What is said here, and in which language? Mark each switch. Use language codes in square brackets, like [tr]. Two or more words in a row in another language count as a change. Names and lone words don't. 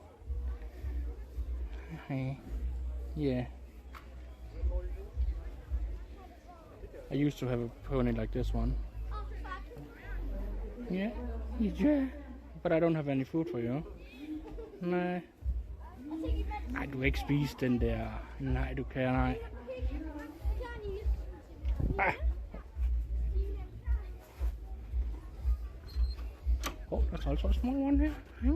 [da] Hej. [en] Yeah. I used to have a pony like this one. Yeah, but I don't have any food for you. [da] Nej. Nej, du vil ikke spise den der. Nej, du kan nej. [en] Ah. Oh, there's also a small one here.